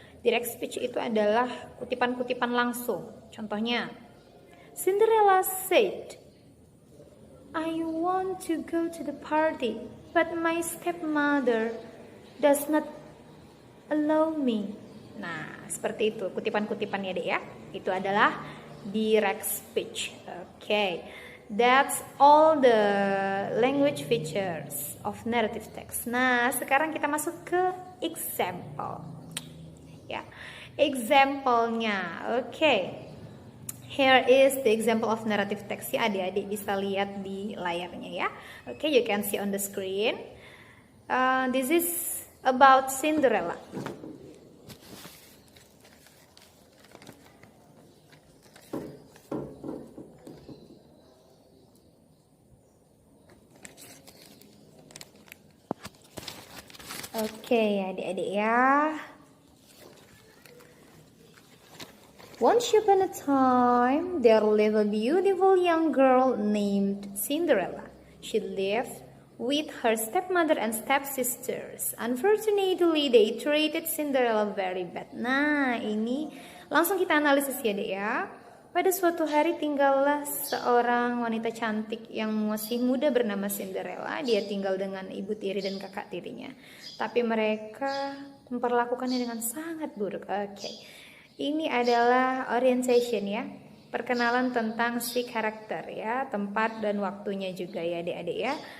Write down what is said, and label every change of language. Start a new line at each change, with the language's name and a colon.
Indonesian: Direct speech itu adalah kutipan-kutipan langsung.
English: Contohnya, Cinderella said, I want to go to the party, but my stepmother does not allow me.
Indonesian: Nah, seperti itu kutipan-kutipannya deh ya. Itu adalah direct speech.
English: Okay, that's all the language features of narrative text.
Indonesian: Nah, sekarang kita masuk ke example. Ya, example-nya. Okay.
English: Here is the example of narrative text ya,
Indonesian: adik-adik bisa lihat di layarnya ya.
English: Okay, you can see on the screen. This is about Cinderella.
Indonesian: Okay, adik-adik ya.
English: Once upon a time, there lived a beautiful young girl named Cinderella. She lived with her stepmother and stepsisters. Unfortunately, they treated Cinderella very bad.
Indonesian: Nah, ini langsung kita analisis ya, Dek ya. Pada suatu hari tinggallah seorang wanita cantik yang masih muda bernama Cinderella. Dia tinggal dengan ibu tiri dan kakak tirinya. Tapi mereka memperlakukannya dengan sangat buruk. Oke. Ini adalah orientation ya, perkenalan tentang si karakter ya, tempat dan waktunya juga ya adik-adik ya.